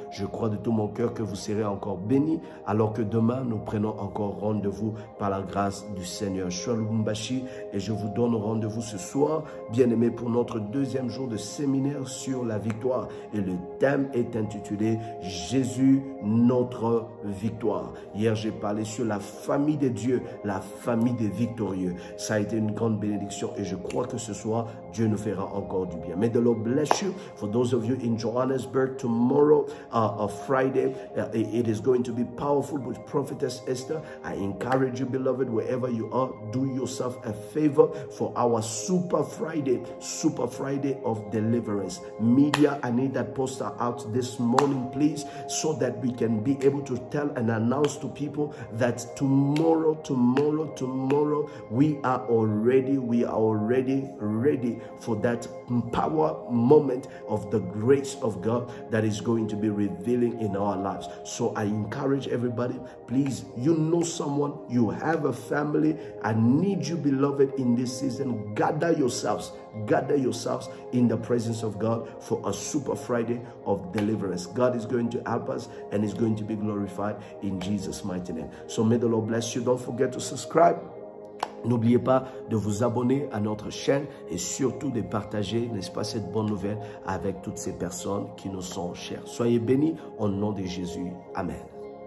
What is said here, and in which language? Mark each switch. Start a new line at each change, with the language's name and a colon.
French: Je crois de tout mon cœur que vous serez encore bénis, alors que demain, nous prenons encore rendez-vous par la grâce du Seigneur. Je suis Lubumbashi et je vous donne rendez-vous ce soir, bien-aimés, pour notre deuxième jour de séminaire sur la victoire. Et le thème est intitulé « Jésus, notre victoire ». Hier, j'ai parlé sur la famille de Dieu, la famille des victorieux. Ça a été une grande bénédiction et je crois que ce soir, Dieu nous fera encore du bien.
English: May the Lord bless you. For those of you in Johannesburg, tomorrow, Friday, it is going to be powerful with Prophetess Esther. I encourage you, beloved, wherever you are, do yourself a favor for our Super Friday of deliverance. Media, I need that poster out this morning, please, so that we can be able to tell and announce to people that tomorrow, we are already ready for that power moment of the grace of God that is going to be revealing in our lives. So I encourage everybody, please, you know someone, you have a family. I need you, beloved, in this season. Gather yourselves in the presence of God for a Super Friday of deliverance. God is going to help us and is going to be glorified in Jesus' mighty name. So may the Lord bless you. Don't forget to subscribe.
French: N'oubliez pas de vous abonner à notre chaîne et surtout de partager, n'est-ce pas, cette bonne nouvelle avec toutes ces personnes qui nous sont chères. Soyez bénis au nom de Jésus. Amen.